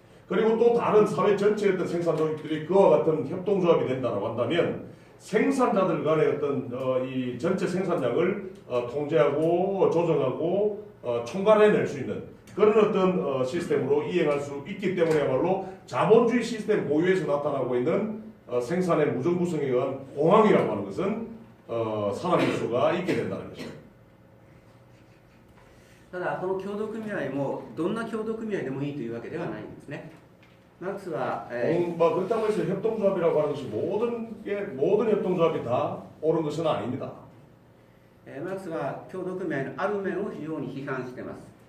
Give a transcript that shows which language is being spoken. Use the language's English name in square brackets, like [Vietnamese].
[Korean] 그리고 또 다른 사회 전체의 어떤 생산 조직들이 그와 같은 협동조합이 된다고 한다면 생산자들 간의 어떤 이 전체 생산량을 통제하고 조정하고 총괄해낼 수 있는 그런 어떤 시스템으로 이행할 수 있기 때문에야말로 자본주의 시스템 고유에서 나타나고 있는 생산의 무정부성에 의한 공황이라고 하는 것은 사라질 수가 있게 된다는 것입니다. [Japanese] ただこの協同組合もどんな協同組合でもいいというわけではないんですね。マルクスは、 [Korean] 그렇다고 해서 협동조합이라고 하는 것이 모든 협동조합이 다 옳은 것은 아닙니다. [Japanese] マルクスは協同組合のある面を非常に批判しています。